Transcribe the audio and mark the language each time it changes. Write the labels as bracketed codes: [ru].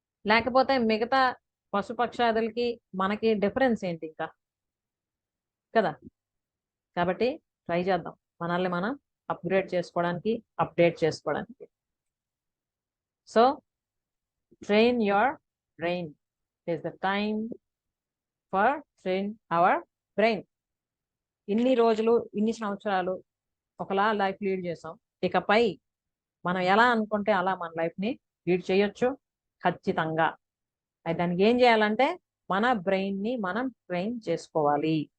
[te] లేకపోతే మిగతా పశుపక్షాదులకి మనకి డిఫరెన్స్ ఏంటి ఇంకా కదా. కాబట్టి ట్రై చేద్దాం మనల్ని మనం అప్గ్రేడ్ చేసుకోవడానికి, అప్డేట్ చేసుకోవడానికి. [en] So train your brain. It is the time for train our brain. [te] ఇన్ని రోజులు ఇన్ని సంవత్సరాలు ఒకలా లైఫ్ లీడ్ చేసాం. ఇకపై మనం ఎలా అనుకుంటే అలా మన లైఫ్ ని లీడ్ చేయొచ్చు ఖచ్చితంగా. అయితే దానికి ఏం చేయాలంటే మన బ్రెయిన్ ని మనం ట్రైన్ చేసుకోవాలి.